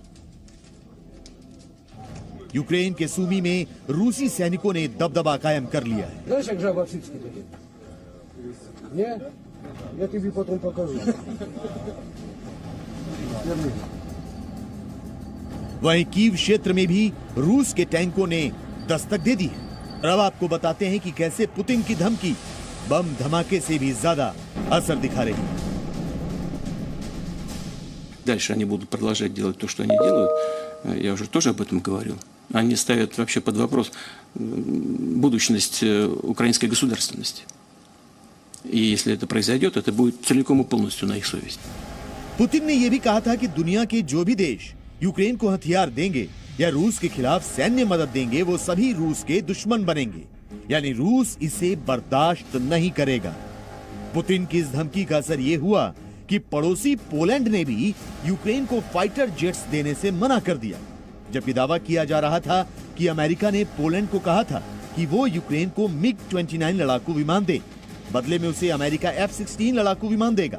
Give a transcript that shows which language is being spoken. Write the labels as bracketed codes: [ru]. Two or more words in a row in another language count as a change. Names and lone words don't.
[hi] यूक्रेन के सूमी में रूसी सैनिकों ने दबदबा कायम कर लिया है। वहीं कीव क्षेत्र में भी रूस के टैंकों ने दस्तक दे दी है। और अब आपको बताते हैं कि कैसे पुतिन की धमकी बम धमाके से भी ज्यादा असर दिखा रही है। [ru] Дальше они будут продолжать делать то, что они делают. Я уже тоже об этом говорил. Они ставят вообще под вопрос будущность украинской государственности. И если это произойдет, это будет целиком и полностью на их совести. [hi] पुतिन ने यह भी कहा था कि दुनिया के जो भी देश यूक्रेन को हथियार देंगे या रूस के खिलाफ सैन्य मदद देंगे, वो सभी रूस के दुश्मन बनेंगे, यानी रूस इसे बर्दाश्त नहीं करेगा। पुतिन की इस धमकी का असर यह हुआ कि पड़ोसी पोलैंड ने भी यूक्रेन को [en] fighter jets [hi] देने से मना कर दिया, जबकि दावा किया जा रहा था कि अमेरिका ने पोलैंड को कहा था कि वो यूक्रेन को मिग-29 लड़ाकू विमान दे, बदले में उसे अमेरिका F-16 लड़ाकू विमान देगा।